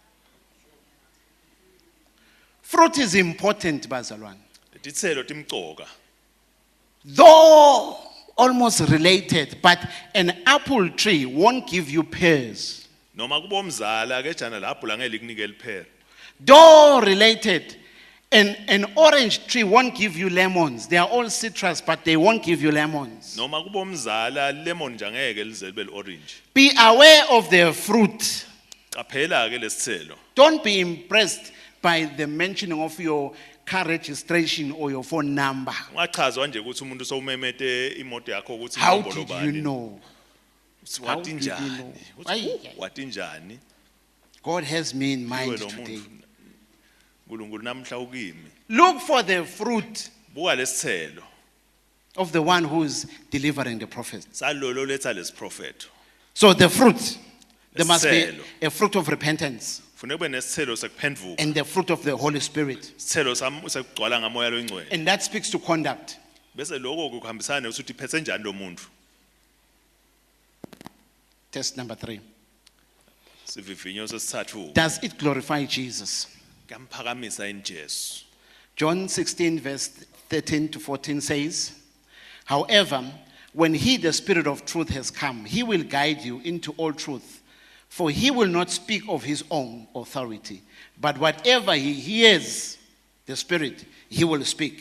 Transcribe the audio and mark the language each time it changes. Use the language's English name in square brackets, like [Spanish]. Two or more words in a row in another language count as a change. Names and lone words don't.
[English] Fruit is important, [Swati] bazalwane. Letithelo timcoka. [English] Though almost related, but an apple tree won't give you pears. [Swati] Noma kubomzala ke jana lapho la ngeke likunike liphela. [English] Though related, an orange tree won't give you lemons. They are all citrus, but they won't give you lemons. [Swati] Noma kubomzala lemon nje angeke lize libe orange. [English] Be aware of their fruit. [Swati] Qaphela ke lesithelo. [English] Don't be impressed by the mentioning of your car registration or your phone number. [Swati] Ungachazwa nje ukuthi umuntu sowumemete imoto yakho ukuthi [English] How [Swati] inombolo [English] did [Swati] bani. [English] you know? How [Swati] Wathi [English] did you [Swati] njani? [English] know? [Swati] Wathi njani? [English] God has me in [Swati] Kuwe [English] mind [Swati] lo [English] today. [Swati] muntu. uNkulunkulu namhla ukimi. [English] Look for the fruit [Swati] Buka lesithelo. [English] of the one who is delivering the prophet. [Swati] Salolo letha lesiprophet. [English] So the fruit, there must be [Swati] Isithelo. [English] a fruit of repentance [Swati] Kufanele kube nesithelo sekuphenduka. [English] and the fruit of the Holy Spirit. [Swati] Isithelo sekugcwala ngamoya loyingcwele. [English] And that speaks to conduct. [Swati] Bese lokho kuhambisana ukuthi phethe njani lo muntu. [English] Test number 3. [Swati] Sivivinyo sesithathu. [English] Does it glorify Jesus? [Swati] Kamphakamisa injesu. [English] John 16, verse 13 to 14 says, however, when he, the Spirit of truth, has come, he will guide you into all truth. For he will not speak of his own authority, but whatever he hears, the Spirit, he will speak.